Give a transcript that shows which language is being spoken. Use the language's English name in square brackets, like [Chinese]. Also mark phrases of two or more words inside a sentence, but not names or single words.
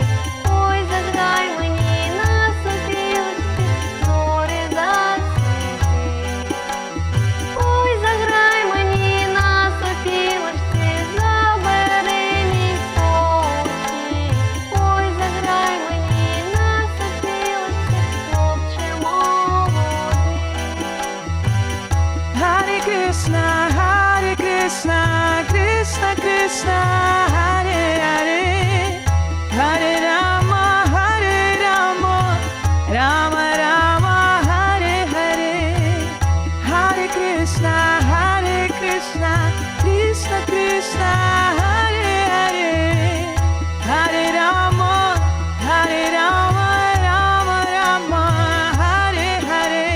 [Ukrainian] Ой, заграй мені на сопілочці, зорі засвіти. Ой, заграй мені на сопілочці, забери мій спокій. Ой, заграй мені на сопілочці, хлопче молодий. [Sanskrit] हरे कृष्ण कृष्ण कृष्ण हरे हरे हरे राम राम राम हरे हरे. हरे कृष्ण कृष्ण कृष्ण हरे हरे हरे राम राम राम हरे हरे.